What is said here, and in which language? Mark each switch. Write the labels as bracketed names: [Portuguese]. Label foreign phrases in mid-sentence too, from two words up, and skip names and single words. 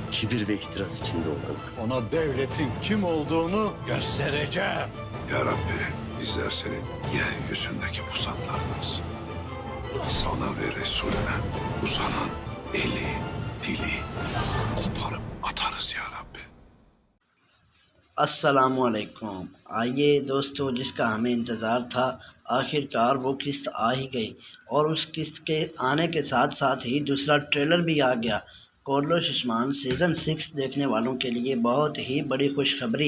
[Turkish] Kibir ve ihtiras içinde olan. Ona devletin kim olduğunu göstereceğim. Ya Rabbi, bizler senin yeryüzündeki pusatlarınız. Sana ve Resulüne uzanan eli, dili koparıp atarız ya Rabbi. [Hindi] अस्सलामुअलैकुम। आइए दोस्तों, जिसका हमें इंतज़ार था आखिरकार वो किस्त आ ही गई और उस किस्त के आने के साथ साथ ही दूसरा ट्रेलर भी आ गया। कोर्लो शिशमान सीज़न 6 देखने वालों के लिए बहुत ही बड़ी खुशखबरी।